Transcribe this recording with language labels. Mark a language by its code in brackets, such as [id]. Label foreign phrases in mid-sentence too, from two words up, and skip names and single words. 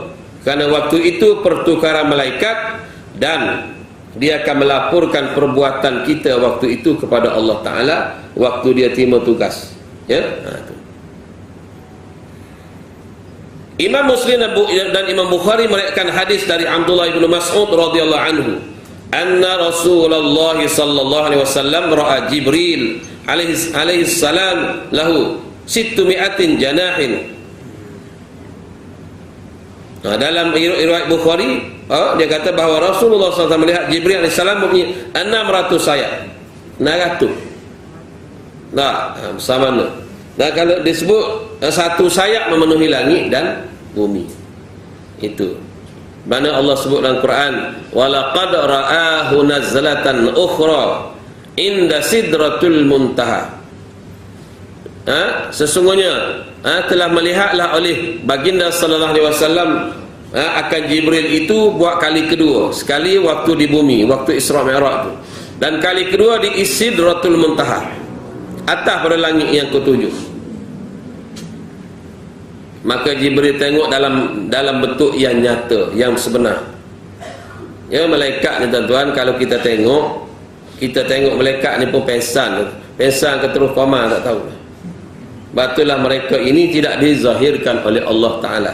[ms] Karena waktu itu pertukaran malaikat dan dia akan melaporkan perbuatan kita waktu itu kepada [ar] الله تعالى [ms] waktu dia terima tugas. Ya? Imam Muslim dan Imam Bukhari meriwayatkan hadis dari Abdullah bin Mas'ud [ar] رضي الله عنه أن رسول الله صلى الله عليه وسلم رأى جبريل عليه السلام له ٦٠٠ جناح. [ms] Dalam riwayat Bukhari dia kata bahawa Rasulullah SAW melihat Jibril AS mempunyai 600 sayap. 600. Sama mana? Nah, kalau disebut satu sayap memenuhi langit dan bumi. Itu. Mana Allah sebut dalam Quran, [ar] ولقد رآه نزلة أخرى عند سدرة المنتهى. [ms] Sesungguhnya telah melihatlah oleh baginda [ar] صلى الله عليه وسلم [ms] akan Jibril itu buat kali kedua. Sekali waktu di bumi, waktu Isra Mi'raj itu, dan kali kedua di Sidratul Muntaha, atas pada langit yang ketujuh. Maka Jibril tengok dalam bentuk yang nyata, yang sebenar. Ya, malaikat ni tuan-tuan, kalau kita tengok malaikat ni pun pensan ke terus koma tak tahu. Batulah mereka ini tidak dizahirkan oleh [ar] الله تعالى.